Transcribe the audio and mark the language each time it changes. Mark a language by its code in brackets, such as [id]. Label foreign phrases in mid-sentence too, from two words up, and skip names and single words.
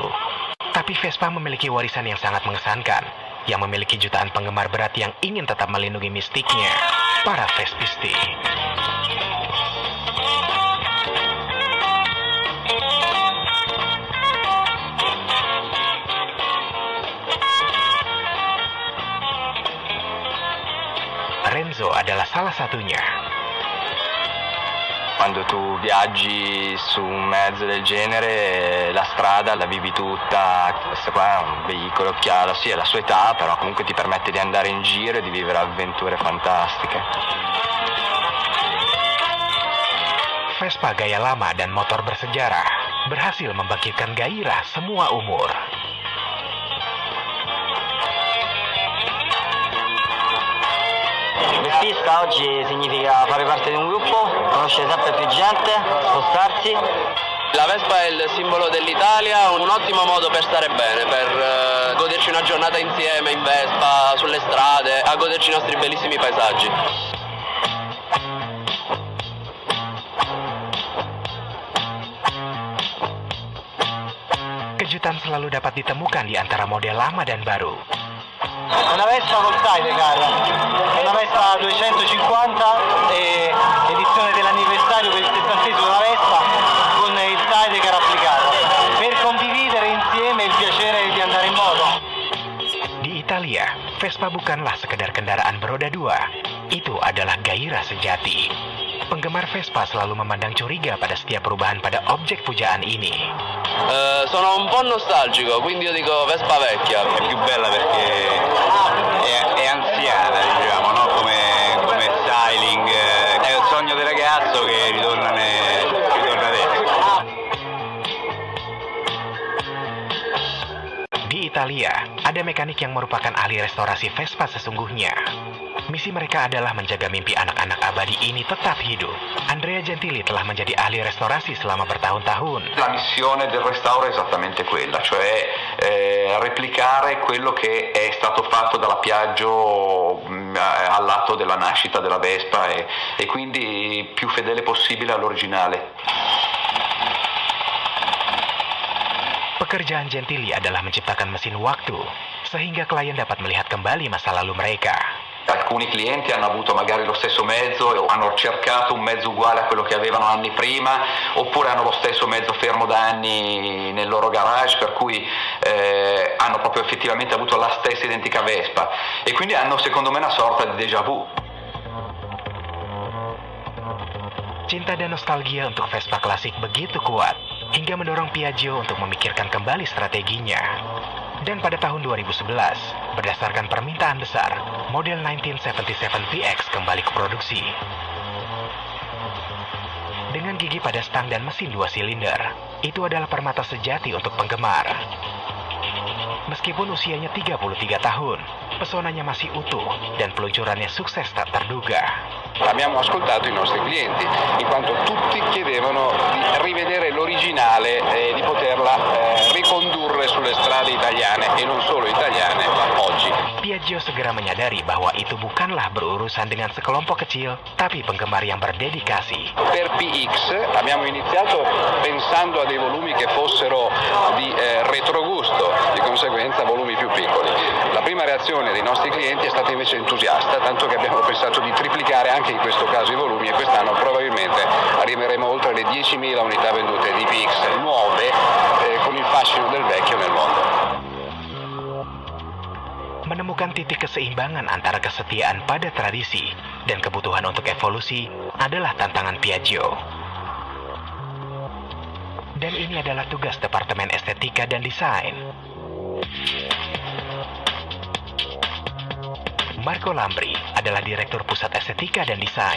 [id] Tapi Vespa memiliki warisan yang sangat mengesankan, yang memiliki jutaan penggemar berat yang ingin tetap melindungi mistiknya, para Vespisti. Renzo adalah salah satunya. [it] Quando tu viaggi su un mezzo del genere, la strada la vivi tutta. Questo qua è un veicolo che ha sì, la sua età, però comunque ti permette di andare in giro e di vivere avventure fantastiche. [id] Vespa gaya lama dan motor bersejarah berhasil membangkitkan gairah semua umur. [it] Vespista oggi significa fare parte di un gruppo, conoscere sempre più gente, spostarsi. La Vespa è il simbolo dell'Italia, un ottimo modo per stare bene, per goderci una giornata insieme in Vespa, sulle strade, a goderci i nostri bellissimi paesaggi. [id] Kejutan selalu dapat ditemukan di antara model lama dan baru. [it] Una Vespa col sidecar, è una Vespa 250 e edizione dell'anniversario per il 70° della Vespa con il sidecar applicato, per condividere insieme il piacere di andare in moto. [id] Di Italia, Vespa bukanlah sekedar kendaraan beroda dua, itu adalah gairah sejati. Penggemar Vespa selalu memandang curiga pada setiap perubahan pada objek pujaan ini. [it] Sono un po' nostalgico, quindi io dico Vespa vecchia. È più bella perché è anziana, diciamo, no? Come styling. È il sogno del ragazzo che ritorna adesso. [id] Di Italia, ada mekanik yang merupakan ahli restorasi Vespa sesungguhnya. Misi mereka adalah menjaga mimpi anak-anak abadi ini tetap hidup. Andrea Gentili telah menjadi ahli restorasi selama bertahun-tahun. [it] La missione del restauro è esattamente quella, cioè replicare quello che è stato fatto dalla Piaggio all'atto della nascita della Vespa e quindi più fedele possibile all'originale. [id] Pekerjaan Gentili adalah menciptakan mesin waktu, sehingga klien dapat melihat kembali masa lalu mereka. [it] Alcuni clienti hanno avuto magari lo stesso mezzo e hanno cercato un mezzo uguale a quello che avevano anni prima, oppure hanno lo stesso mezzo fermo da anni nel loro garage, per cui hanno proprio effettivamente avuto la stessa identica Vespa e quindi hanno secondo me una sorta di [fr] déjà vu. [id] Cinta dan nostalgia untuk Vespa klasik begitu kuat, hingga mendorong Piaggio untuk memikirkan kembali strateginya. Dan pada tahun 2011, berdasarkan permintaan besar, model 1977 PX kembali ke produksi. Dengan gigi pada stang dan mesin 2 silinder, itu adalah permata sejati untuk penggemar. Meskipun usianya 33 tahun, pesonanya masih utuh dan peluncurannya sukses tak terduga. [it] Abbiamo ascoltato i nostri clienti, in quanto tutti chiedevano di rivedere l'originale e di poterla ricondurre sulle strade italiane e non solo italiane oggi. [id] Piaggio segera menyadari bahwa itu bukanlah berurusan dengan sekelompok kecil, tapi penggemar yang berdedikasi. [it] Per PX abbiamo iniziato pensando a dei volumi che fossero di retrogusto, di conseguenza volumi più piccoli. La prima reazione dei nostri clienti è stata invece entusiasta, tanto che abbiamo pensato di triplicare anche in questo caso i volumi e quest'anno probabilmente arriveremo oltre le 10.000 unità vendute di PX nuove con il fascino del vecchio nel mondo. [id] Menemukan titik keseimbangan antara kesetiaan pada tradisi dan kebutuhan untuk evolusi adalah tantangan Piaggio. Dan ini adalah tugas Departemen Estetika dan Desain. Marco Lambri adalah Direktur Pusat Estetica dan Desain.